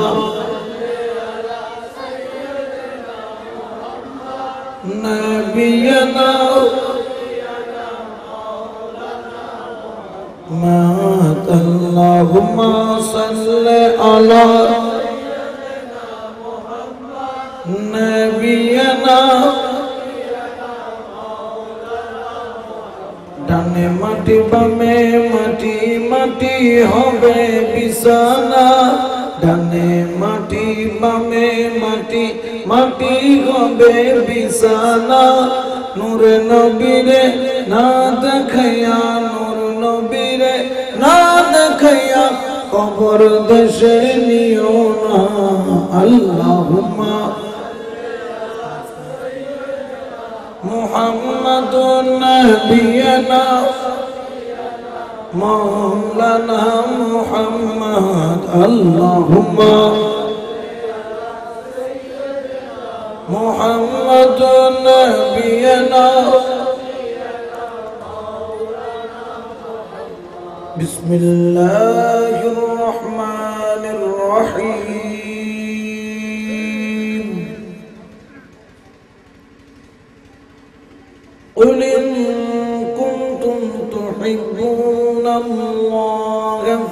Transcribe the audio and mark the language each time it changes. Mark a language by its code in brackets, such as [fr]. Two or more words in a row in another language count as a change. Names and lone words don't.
[ar] نبینا مات اللہم صلی علی نبینا [bn] ডানে মাটি বামে মাটি মাটি হবে বিছানা ডানে মাটি বামে মাটি মাটি হবে বিছানা নূরে নবীরে না দেখাইয়া নূর নবীরে না দেখাইয়া কবর দেশে নিও না [ar] اللهم محمد نبينا مولانا محمد اللهم محمد نبینا بسم اللہ الرحمن الرحیم قل إن كنتم تحبون الله